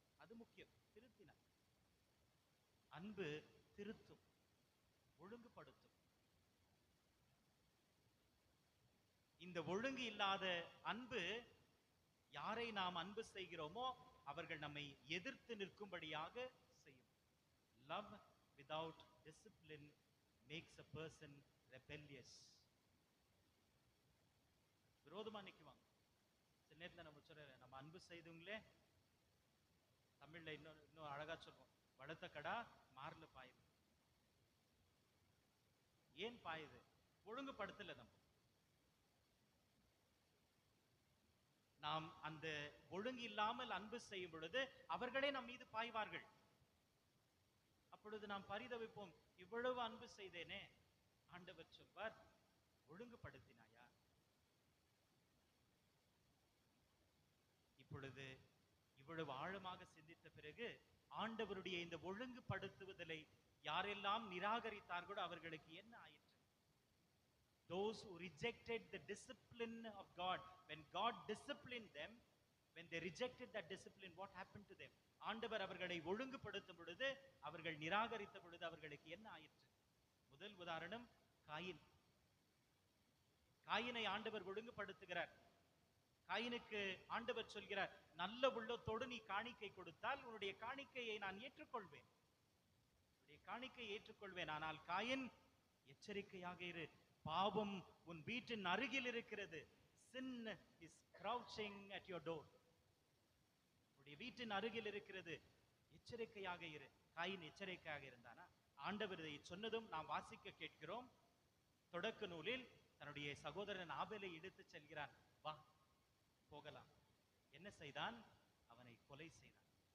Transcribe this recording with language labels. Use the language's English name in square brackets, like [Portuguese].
[Tamil] அது முக்கியம், திருத்தினார். அன்பு திருத்தும், ஒழுங்குபடுத்தும். இந்த ஒழுங்கு இல்லாத அன்பு, யாரை நாம் அன்பு செய்கிறோமோ அவர்கள் நம்மை எதிர்த்து நிற்கும்படியாக செய்யும். [English] Love without discipline makes a person rebellious. [Tamil] விரோதமா நிக்குவாங்க. சில நேரத்துல நம்ம சொல்ற, நம்ம அன்பு செய்தவங்களே தமிழ்ல இன்னும் அழகா சொல்லுவோம், வளர்த்த கடா மார்ல பாயுது. ஏன் பாயுது? ஒழுங்குபடுத்தல. நாம் அந்த ஒழுங்கு இல்லாமல் அன்பு செய்யும் பொழுது அவர்களே நம் மீது பாய்வார்கள். அப்பொழுது நாம் பரிதவிப்போம், இவ்வளவு அன்பு செய்தேனே. ஆண்டவர் சொல்வார், ஒழுங்குபடுத்தினாயா? இப்பொழுது இவ்வளவு ஆழமாக சிந்தித்த பிறகு ஆண்டவருடைய இந்த ஒழுங்குபடுத்துவதை யாரெல்லாம் நிராகரித்தார்களோ அவர்களுக்கு என்ன ஆயிற்று? [English] Those who rejected the discipline of God, when God disciplined them, when they rejected that discipline, what happened to them? [Tamil] ஆண்டவர் அவர்களை ஒழுங்குபடுத்தும் பொழுது, அவர்கள் நிராகரித்த பொழுது அவர்களுக்கு என்ன ஆயிற்று? முதல் உதாரணம் காயின். காயினை ஆண்டவர் ஒழுங்குபடுத்துகிறார். காயினுக்கு ஆண்டவர் சொல்கிறார், நல்ல உள்ளத்தோடு நீ காணிக்கை கொடுத்தால் உன்னுடைய காணிக்கையை நான் ஏற்றுக்கொள்வேன், உன்னுடைய காணிக்கையை ஏற்றுக்கொள்வேன். ஆனால் காயின், எச்சரிக்கையாக இரு, பாவம் உன் வீட்டின் அருகில் இருக்கிறது. [English] Sin is crouching at your door. [Tamil] உன்னுடைய வீட்டின் அருகில் இருக்கிறது, எச்சரிக்கையாக இரு. காயின் எச்சரிக்கையாக இருந்தானா? ஆண்டவர் இதை சொன்னதும் நாம் வாசிக்க கேட்கிறோம். தொடக்க நூலில் தன்னுடைய சகோதரன் ஆபேலை இழுத்து செல்கிறான். வா போகலாம். என்ன செய்தான்? அவனை கொலை செய்தான்.